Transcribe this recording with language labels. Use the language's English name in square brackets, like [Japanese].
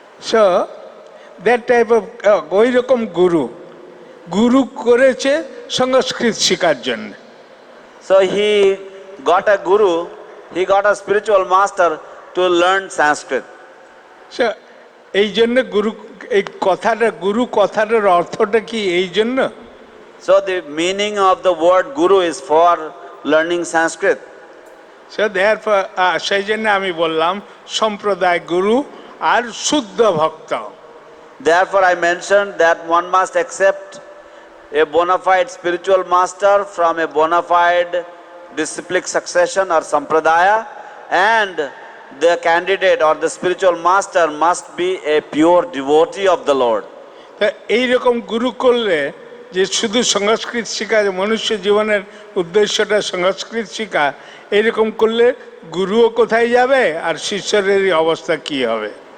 [English] So that type of [Bangla] ওই রকম গুরু করেছে সংস্কৃত শেখার জন্য [English] So he got a guru, he got a spiritual master to learn Sanskrit. So [Bangla] এই জন্য এই গুরু কথাটার অর্থটা কি এই জন্য [English] So the meaning of the word guru is for learning Sanskrit. So therefore [Bangla] সেই জন্য আমি বললাম সম্প্রদায় গুরু আর শুদ্ধ ভক্ত [English] Therefore I mentioned that one must accept a bona fide spiritual master from a bona fide disciplic succession or sampradaya, and the candidate or the spiritual master must be a pure devotee of the Lord. [Bangla] এইরকম গুরু করলে যে শুধু সংস্কৃত শেখা মনুষ্য জীবনের উদ্দেশ্যটা সংস্কৃত শেখা এইরকম করলে গুরুও কোথায় যাবে আর শিষ্যের অবস্থা কি হবে